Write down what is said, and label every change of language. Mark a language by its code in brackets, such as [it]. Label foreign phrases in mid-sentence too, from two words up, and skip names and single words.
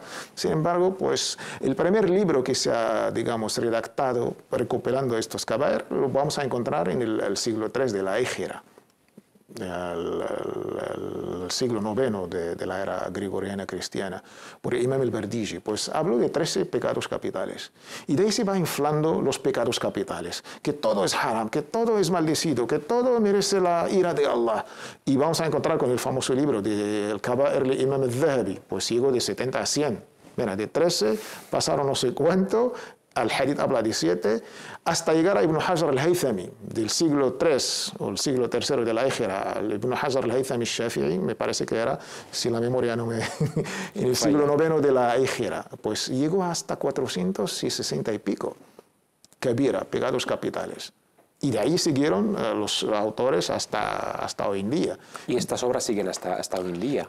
[es] Sin embargo, pues el primer libro que se ha, digamos, redactado recopilando estos kaba'ir lo vamos a encontrar en el siglo III de la Égira, el siglo IX de la era gregoriana cristiana, por el Imam al-Bardiji. Pues habló de 13 pecados capitales. Y de ahí se va inflando los pecados capitales, que todo es haram, que todo es maldecido, que todo merece la ira de Allah. Y vamos a encontrar con el famoso libro del Kaba'ir de Imam al-Zahabi, pues llegó de 70 a 100. Mira, de 13 pasaron no sé cuánto, al hadith habla de 7, hasta llegar a Ibn Hajar al-Haythami, del siglo III o el siglo III de la Égira, Ibn Hajar al-Haythami al-Shafi'i, me parece que era, si la memoria no me... en el siglo IX de la Égira, pues llegó hasta 460 y pico, kabira, pecados capitales. Y de ahí siguieron los autores hasta hoy en día. Y estas obras siguen hasta hoy en día.